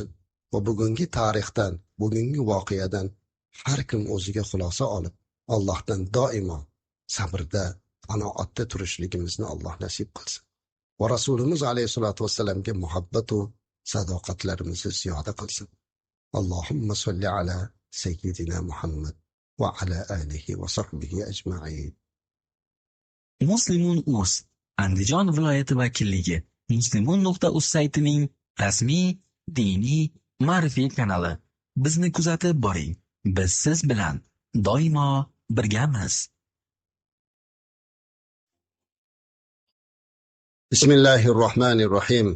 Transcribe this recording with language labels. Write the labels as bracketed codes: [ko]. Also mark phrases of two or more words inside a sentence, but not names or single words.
[uz] Va bugungi tarixdan, bugungi voqeadan har kim o'ziga xulosa olib, Allohdan doimo sabrda, qanoatda turishligimizni Alloh nasib qilsin. Va Rasulimiz [ar] عليه الصلاة والسلام [uz] muhabbat va sadoqatlarimizni ziyoda qilsin. [ar] اللهم صل على سيدنا محمد وعلى آله وصحبه أجمعين. [uz] Muslimun.uz Andijon viloyati vakilligi muslimun.uz saytining rasmiy diniy ma'rifiy kanali. Bizni kuzatib boring. Biz siz bilan doimo birgamiz. Bismillahirrohmanirrohim.